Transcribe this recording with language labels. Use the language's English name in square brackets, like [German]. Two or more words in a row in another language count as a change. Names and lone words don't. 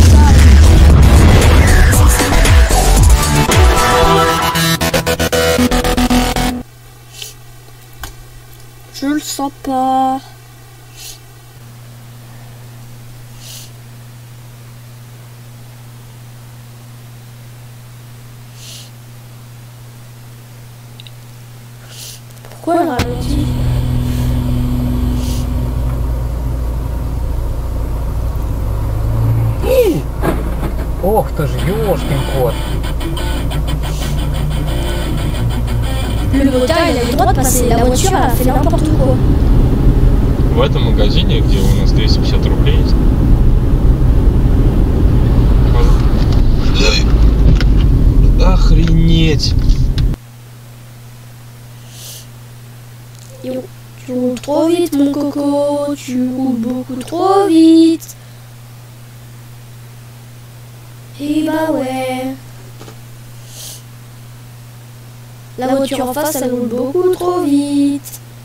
[French] Je le sens pas. Pourquoi elle ralentit? [Russian] Ох ты ж, ёшкин кот. [French] Le motard, il a le droit de passer. La voiture, elle a fait n'importe quoi. [Russian] В этом магазине, где у нас 250 рублей есть. Охренеть! [French] Tu roules trop vite, mon coco. Tu roules beaucoup trop vite. Et bah ouais. La voiture en face, elle roule beaucoup trop vite.